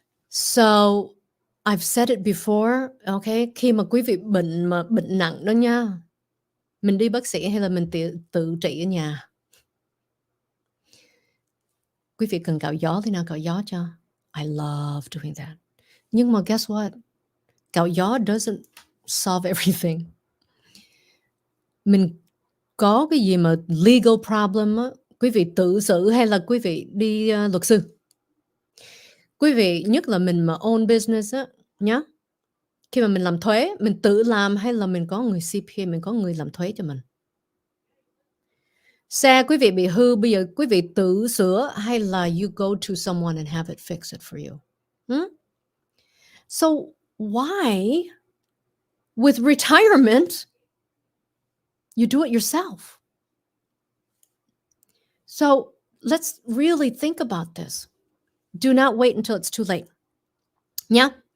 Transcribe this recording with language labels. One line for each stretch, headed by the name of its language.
English: So, I've said it before, okay?
Vietnamese: Khi mà quý vị bệnh nặng đó nha, mình đi bác sĩ hay là mình tự trị ở nhà. Quý vị cần cạo gió thì nào cạo gió cho.
English: I love doing that.
Vietnamese: Nhưng mà
English: guess what?
Vietnamese: Cạo gió
English: doesn't solve everything.
Vietnamese: Mình có cái gì mà
English: legal problem
Vietnamese: á, quý vị tự xử hay là quý vị đi luật sư. Quý vị, nhất là mình mà
English: own business
Vietnamese: á, nhá. Khi mà mình làm thuế, mình tự làm hay là mình có người CPA, mình có người làm thuế cho mình. Xe quý vị bị hư, bây giờ quý vị tự sửa hay là
English: you go to someone and have it fix it for you? So why, with retirement, you do it yourself? So let's really think about this. Do not wait until it's too late. Yeah.